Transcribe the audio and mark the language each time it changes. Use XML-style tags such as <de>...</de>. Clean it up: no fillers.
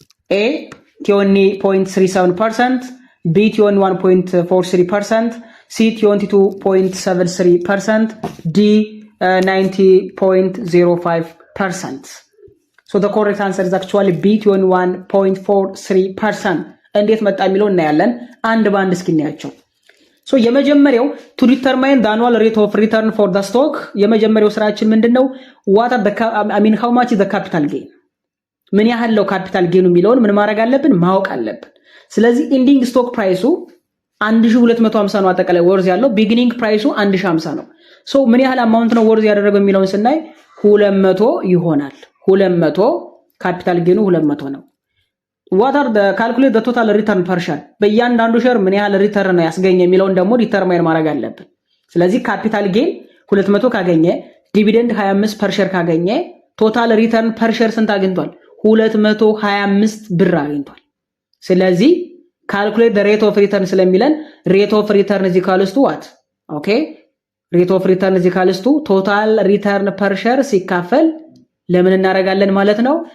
<en>A 20.37%, B 21.43%, C 22.73%, D 90.05%. So the correct answer is actually B 21.43%.</en> <am>እንዴት መጣ የሚለው እናያለን አንድ ባንድ እስኪ እናያቸው። ሶ የመጀመሪያው</am> <en>to determine the annual rate of return for the stock</en> <am>የመጀመሪያው ስራችን ምንድነው?</am> <en>what are the how much is the capital gain?</en> <am>ምን ያህል ነው ካፒታል ጌኑ የሚለውን ምን ማድረግ አለብን? ማወቅ አለብን። ስለዚህ ኢንዲንግ ስቶክ ፕራይሱ 1250 ነው አጠቃላይ ወርዝ ያለው፣ ቢጊኒንግ ፕራይሱ 1050 ነው። ሶ ምን ያህል አማውንት ነው ወርዝ ያደረገው የሚለውን ስናይ 200 ይሆናል። 200 ካፒታል ጌኑ 200 ነው።</am> <en>what are the calculate the total return per share</en> <am>በእያንዳንዱ ሼር ምን ያህል ሪተርን ነው ያስገኘ የሚለውን ደግሞ ዲተርማይን ማድረግ አለብን። ስለዚህ ካፒታል ጌን 200 ካገኘ ዲቪደንድ 25 ፐር ሼር ካገኘ ቶታል ሪተርን ፐር ሼር ስንት አግኝቷል? 225 ብር አግኝቷል። ስለዚህ</am> <en>calculate the rate of return</en> <am>ስለሚለን</am> <en>rate of return is equals to what? okay rate of return is equals to total return per share</en> <am>ሲካፈል ለምን እናደርጋለን ማለት ነው?</am>